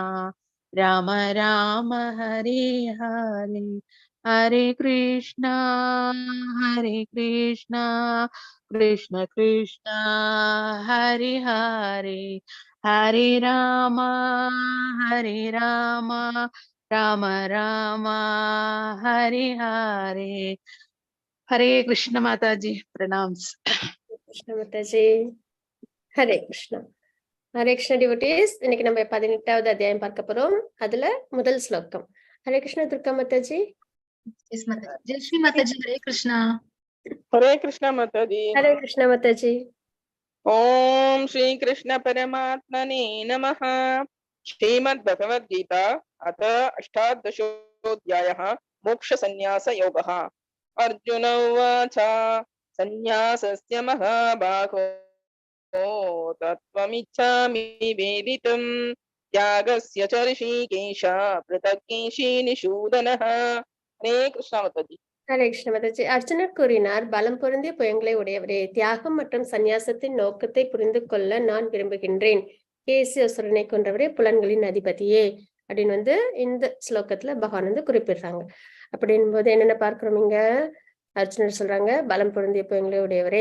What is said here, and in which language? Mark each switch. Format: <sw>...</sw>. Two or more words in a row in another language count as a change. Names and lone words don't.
<sa>राम हरे हरे हरे कृष्ण कृष्ण कृष्ण हरे हरे हरे राम राम राम हरे हरे हरे कृष्ण</sa> <hi>माता जी प्रणाम।</hi> <ta>கிருஷ்ண மாதாஜி. ஹரே கிருஷ்ணா. ஹரே கிருஷ்ண டிவோட்டீஸ், இன்னைக்கு நம்ம 18வது அத்தியாயம் பார்க்க போறோம். அதுல முதல் ஸ்லோகம். ஹரே கிருஷ்ண துர்கா மாதாஜி.</ta> <en>Yes, Mataji.</en> <hi>जय श्री माताजी, हरे कृष्ण. हरे कृष्ण माताजी।</hi> <ta>ஹரே கிருஷ்ண மாதாஜி.</ta> <sa>ओम श्री कृष्ण परमात्मने नमः। श्रीमद् भगवद गीता अथ अष्टादशोऽध्यायः मोक्ष संन्यास योगः। अर्जुन उवाच संन्यासस्य महाबाहो तत्त्वमिच्छामि वेदितुम् त्यागस्य च ऋषिकेश पृथक्केशी निषूदनः।</sa> <hi>हरे कृष्ण माताजी।</hi> <ta>ஹரே கிருஷ்ண மாதாஜி. அர்ஜுனர் கூறினார், பலம் பொருந்திய புயங்களை உடையவரே, தியாகம் மற்றும் சந்நியாசத்தின் நோக்கத்தை புரிந்து கொள்ள நான் விரும்புகின்றேன். கேசி அசுரனை கொன்றவரே, புலன்களின் அதிபதியே அப்படின்னு இந்த ஸ்லோகத்துல பகவான் குறிப்பிடுறாங்க. அப்படின் போது என்னென்ன பார்க்கிறோம் இங்க? அர்ஜுனர் சொல்றாங்க, பலம் பொருந்திய புயங்களை உடையவரே.</ta>